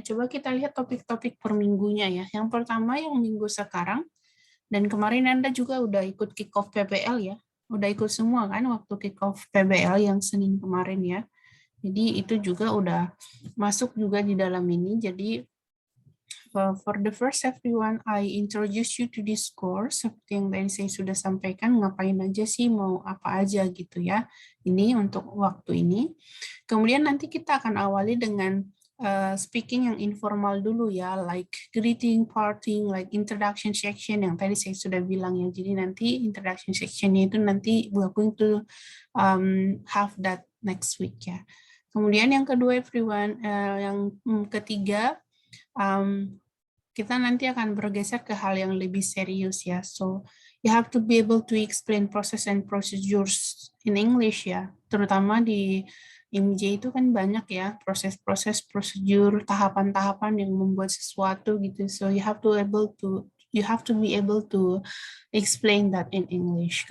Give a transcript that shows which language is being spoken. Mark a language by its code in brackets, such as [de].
[id] Coba kita lihat topik-topik per minggunya ya. Yang pertama yang minggu sekarang, dan kemarin Anda juga udah ikut kick off PBL ya. Udah ikut semua kan waktu kick off PBL yang Senin kemarin ya. Jadi itu juga udah masuk juga di dalam ini. [en] Jadi for the first everyone, I introduce you to this course. [id] Seperti yang tadi saya sudah sampaikan, ngapain aja sih, mau apa aja gitu ya. Ini untuk waktu ini. Kemudian nanti kita akan awali dengan speaking yang informal dulu ya, [en] like greeting, parting, like introduction section [id] yang tadi saya sudah bilang ya. [en] Jadi nanti introduction sectionnya itu nanti we're going to have that next week ya. [id] Kemudian yang kedua everyone, yang ketiga, kita nanti akan bergeser ke hal yang lebih serius ya. [en] So you have to be able to explain process and procedures in English ya. [id] Terutama di IMJ itu kan banyak ya proses-proses, prosedur, tahapan-tahapan yang membuat sesuatu gitu. [en] So you have to be able to explain that in English.